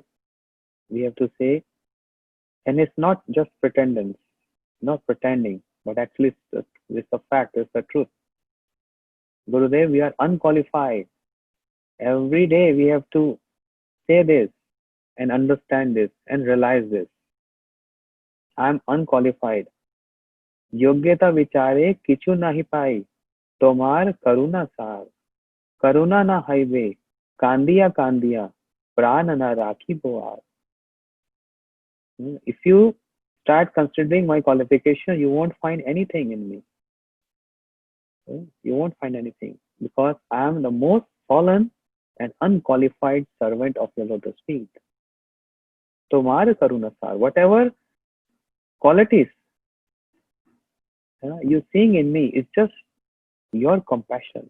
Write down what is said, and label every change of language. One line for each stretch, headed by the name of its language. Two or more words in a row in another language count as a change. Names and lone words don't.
English: We have to say, and it's not just pretending, not pretending, but actually it's a fact, it's the truth. Gurudev, we are unqualified. Every day we have to say this and understand this and realize this. I am unqualified.
Bangla: যোগ্যতা বিচারে কিছু নাহি পাই তোমার করুণা সার করুণা না হইলে কাঁদিয়া কাঁদিয়া প্রাণ না রাখিব আর.
English: If you start considering my qualification, you won't find anything in me. You won't find anything because I am the most fallen and unqualified servant of your lotus feet.
Bangla: তোমার করুণা সার,
English: whatever qualities you seeing in me is just your compassion.